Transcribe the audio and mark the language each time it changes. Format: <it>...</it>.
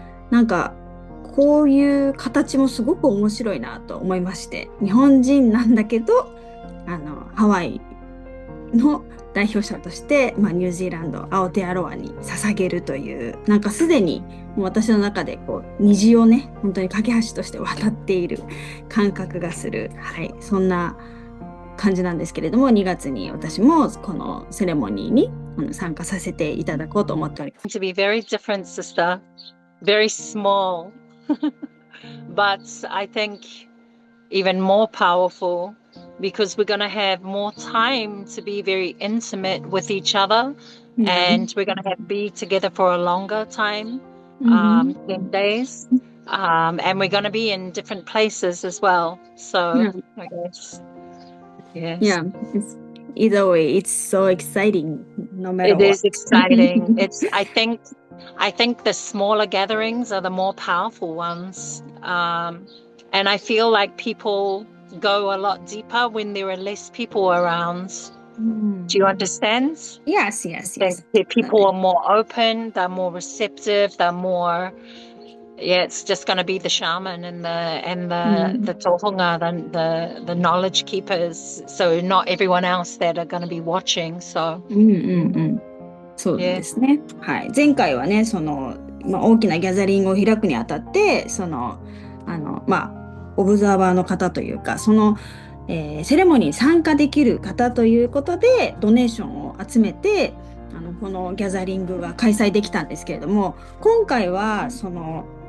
<ja>なんかこういう形もすごく面白いなと思いまして、日本人なんだけどハワイの代表者として、ニュージーランドアオテアロアに捧げるという、なんかすでにもう私の中でこう虹をね、本当に架け橋として渡っている感覚がする、はい、そんな感じなんですけれども、2月に私もこのセレモニーに参加させていただこうと思っております。</ja> <en>To be very different, sister. Very small. But I think even more powerful because we're going to have more time to be very intimate with each other, and we're going to be together for a longer time, 10 days, and we're going to be in different places as well. So I guess, yes. Yeah, either way, it's so exciting no matter It what. is exciting. I think the smaller gatherings are the more powerful ones. And I feel like people go a lot deeper when there are less people around. Do you understand? Yes. People are more open, they're more receptive, they're more, it's just going to be the shaman and the tohunga, the knowledge keepers. So not everyone else that are going to be watching. So.</en> <ja>そうですね。はい。前回はね、その、大きなギャザリングを開くにあたって、その、オブザーバーの方というか、その、セレモニーに参加できる方ということで、ドネーションを集めて、このギャザリングが開催できたんですけれども、今回は、その、</ja>